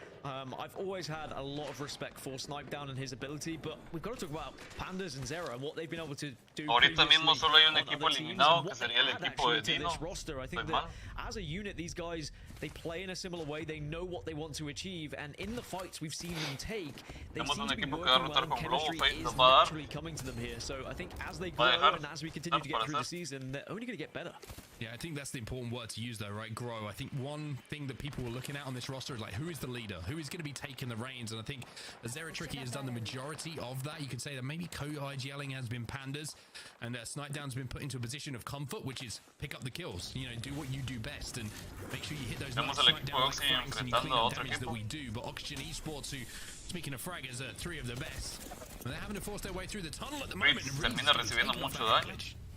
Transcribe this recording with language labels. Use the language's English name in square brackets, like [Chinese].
[English] I've always had a lot of respect for Snipedown and his ability, but we've got to talk about Pandas and Zero and what they've been able to do. [Spanish] Ahorita mismo solo hay un equipo eliminado que sería el equipo de Dino. [English] I think that as a unit, these guys, they play in a similar way. They know what they want to achieve, and in the fights we've seen them take, they seem to be working well. Chemistry is naturally coming to them here. So I think as they grow and as we continue to get through the season, they're only going to get better. Yeah, I think that's the important word to use though, right? Grow. I think one thing that people were looking at on this roster is like, who is the leader? Who is going to be taking the reins? And I think Zeratricky has done the majority of that. You could say that maybe co-IGLing has been Pandas, and Snipedown's been put into a position of comfort, which is pick up the kills. You know, do what you do best and make sure you hit those nice Snipedown like frags and you clean the damage that we do. But Oxygen Esports, who, speaking of fraggers, are three of the best. And they're having to force their way through the tunnel at the moment. [Spanish] Termina recibiendo mucho daño.